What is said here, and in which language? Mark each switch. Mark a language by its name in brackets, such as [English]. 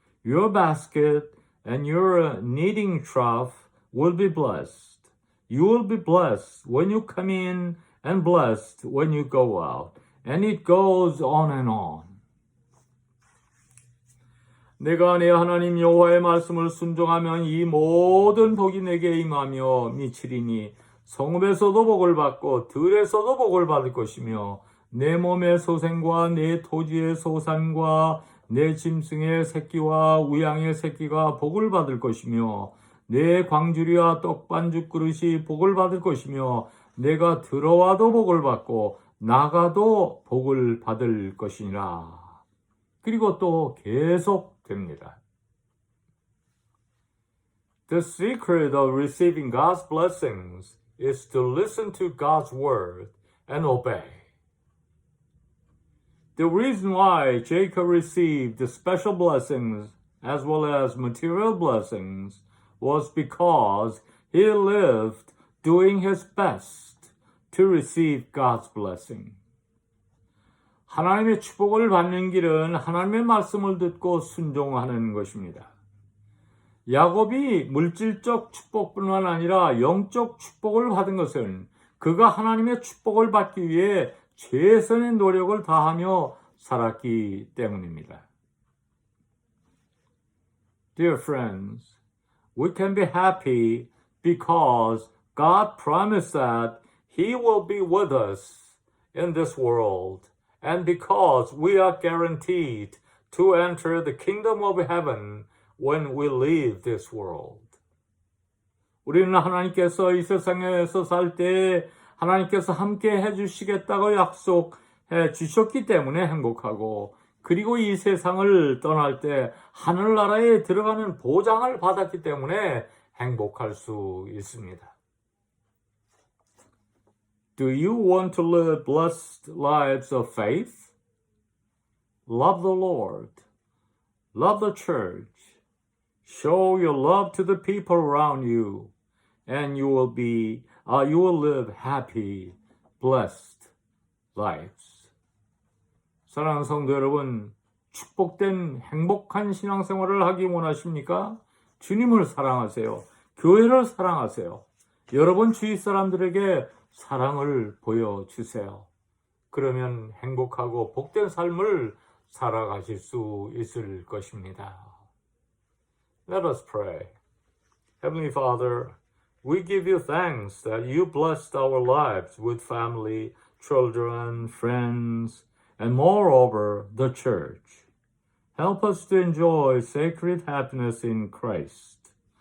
[English] Your basket and your kneading trough will be blessed. You will be blessed when you come in and blessed when you go out. And it goes on and on. [Korean] 내가 내 하나님 여호와의 말씀을 순종하면 이 모든 복이 내게 임하며 미치리니 성읍에서도 복을 받고 들에서도 복을 받을 것이며 내 몸의 소생과 내 토지의 소산과 내 짐승의 새끼와 우양의 새끼가 복을 받을 것이며 내 광주리와 떡반죽 그릇이 복을 받을 것이며 내가 들어와도 복을 받고 나가도 복을 받을 것이니라. 그리고 또 계속 됩니다. [English] The secret of receiving God's blessings is to listen to God's word and obey. The reason why Jacob received the special blessings as well as material blessings was because he lived doing his best to receive God's blessing. [Korean] 하나님의 축복을 받는 길은 하나님의 말씀을 듣고 순종하는 것입니다. 야곱이 물질적 축복뿐만 아니라 영적 축복을 받은 것은 그가 하나님의 축복을 받기 위해 최선의 노력을 다하며 살았기 때문입니다. [English] Dear friends, we can be happy because God promised that He will be with us in this world, and because we are guaranteed to enter the kingdom of heaven when we leave this world. [Korean] 우리는 하나님께서 이 세상에서 살 때 하나님께서 함께 해주시겠다고 약속해 주셨기 때문에 행복하고, 그리고 이 세상을 떠날 때 하늘나라에 들어가는 보장을 받았기 때문에 행복할 수 있습니다. [English] Do you want to live blessed lives of faith? Love the Lord. Love the church. Show your love to the people around you, and you will live happy, blessed lives. [Korean] 사랑하는 성도 여러분, 축복된 행복한 신앙생활을 하기 원하십니까? 주님을 사랑하세요. 교회를 사랑하세요. 여러분 주위 사람들에게 사랑을 보여주세요. 그러면 행복하고 복된 삶을 살아가실 수 있을 것입니다. [English] Let us pray. Heavenly Father, we give you thanks that you blessed our lives with family, children, friends, and moreover, the church. Help us to enjoy sacred happiness in Christ.